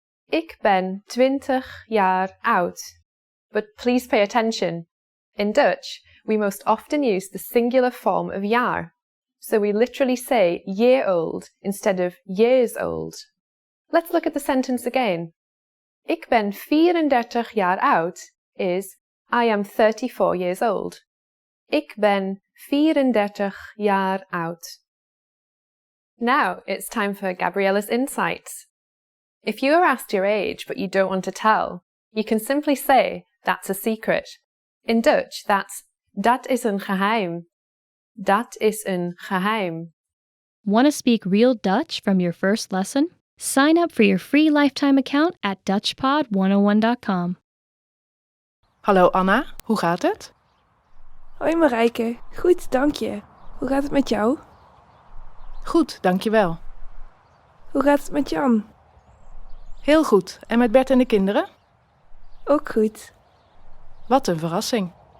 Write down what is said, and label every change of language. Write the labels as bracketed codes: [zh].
[nl] Ik ben 20 jaar oud. [en] But please pay attention. In Dutch, we most often use the singular form of jaar, so we literally say year-old instead of years old. Let's look at the sentence again. [nl] Ik ben 34 jaar oud [en] is I am 34 years old. [nl] Ik ben 34 jaar oud. [en] Now it's time for Gabriella's insights. If you are asked your age but you don't want to tell, you can simply say, that's a secret. In Dutch, that's [nl] dat is een geheim. Dat is een geheim. [en] Want to speak real Dutch from your first lesson? Sign up for your free lifetime account at DutchPod101.com. [nl] Hallo Anna, hoe gaat het? Hoi Marijke, goed, dank je. Hoe gaat het met jou? Goed, dankjewel. Hoe gaat het met Jan? Heel goed. En met Bert en de kinderen? Ook goed. Wat een verrassing.